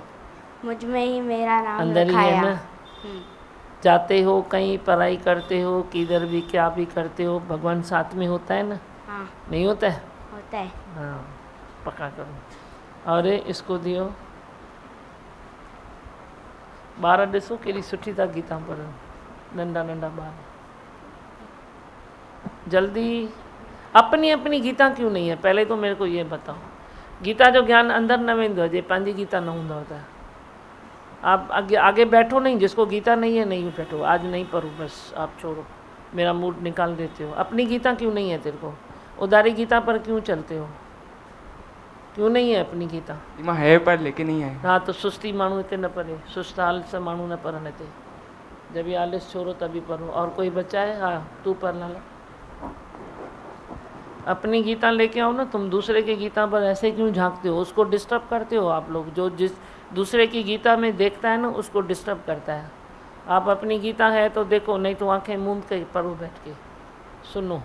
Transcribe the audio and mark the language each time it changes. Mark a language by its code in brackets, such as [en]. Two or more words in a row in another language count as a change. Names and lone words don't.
[hi] मुझ में ही मेरा राम अंदर ही है लखाया। ना। जाते हो कहीं, पढ़ाई करते हो, किधर भी क्या भी करते हो, भगवान साथ में होता है ना। हाँ। नहीं होता है? होता है। हाँ, पक्का करो। और इसको दियो। [sd] 12 ॾिसो केॾी सुठी था गीता पढ़नि, नंढा नंढा ॿार। [hi] जल्दी अपनी अपनी गीता क्यों नहीं है, पहले तो मेरे को ये बताओ। [sd] गीता जो ज्ञान अंदर न वेंदो जे पंहिंजी गीता न हूंदव त। [hi] आप आगे बैठो नहीं, जिसको गीता नहीं है नहीं बैठो, आज नहीं पढ़ो, बस आप छोड़ो, मेरा मूड निकाल देते हो। अपनी गीता क्यों नहीं है तेरे को? उदारी गीता पर क्यों चलते हो? क्यों नहीं है अपनी गीता? मां है पर लेके नहीं है। [sd] हाँ तो सुस्ती माण्हू हिते न पढ़े, सुस्त आलस माण्हू न पढ़नि हिते। [hi] जब भी आलस छोड़ो तभी पढ़ो। और कोई बच्चा है? हाँ तू पढ़ लाला। अपनी गीता लेके आओ ना। तुम दूसरे की गीता पर ऐसे क्यों झांकते हो? उसको डिस्टर्ब करते हो आप लोग। जो जिस दूसरे की गीता में देखता है ना, उसको डिस्टर्ब करता है। आप अपनी गीता है तो देखो, नहीं तो आंखें मूंद के पढ़ो बैठ के, सुनो।